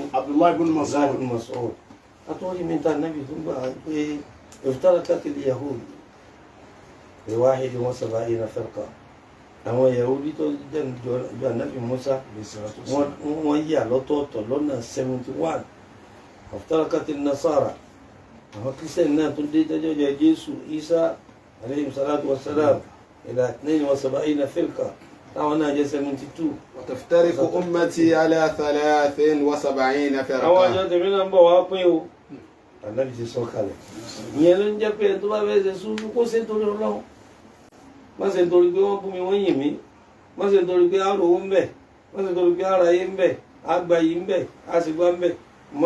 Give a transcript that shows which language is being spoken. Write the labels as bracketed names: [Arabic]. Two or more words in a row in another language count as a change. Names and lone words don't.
[Arabic] عبد الله بن مسعود. [Yoruba] àtúwọ́yìn mi ta nábì tó gbà pé [Arabic] افترقت اليهود ب71 فرقة [Yoruba] àwọn Yahudi tó jẹ́ ìjọ ànábì Musa wọ́n yà lọ́tọ̀ọ̀tọ̀ lọ́nà 71 [Arabic] افترقت النصارى [Yoruba] àwọn Kírísítẹ́nì náà tó dé jẹ́jọ́ jẹ́ Jésù Isa [Arabic] عليه الصلاة والسلام إلى 72 فرقة [Yoruba] táwọn náà jẹ́ 72. [Arabic] وتفترق أمتي على 73 [Yoruba] àwọn [Arabic] فرقة. [Yoruba] àjọ tèmi náà ń bọ̀ wá pín o ànábì ti sọ kalẹ̀ ìyẹn ló ń jẹ́ pé tó bá fẹ́ ṣe sùúrù kó ṣe torí Ọlọ́run má ṣe torí pé wọ́n bú mi wọ́n yìn mí má ṣe torí pé àròwó ń bẹ̀ má ṣe torí pé àràyé ń bẹ̀ àgbáyé ń bẹ̀ àṣìgbà ń bẹ̀ má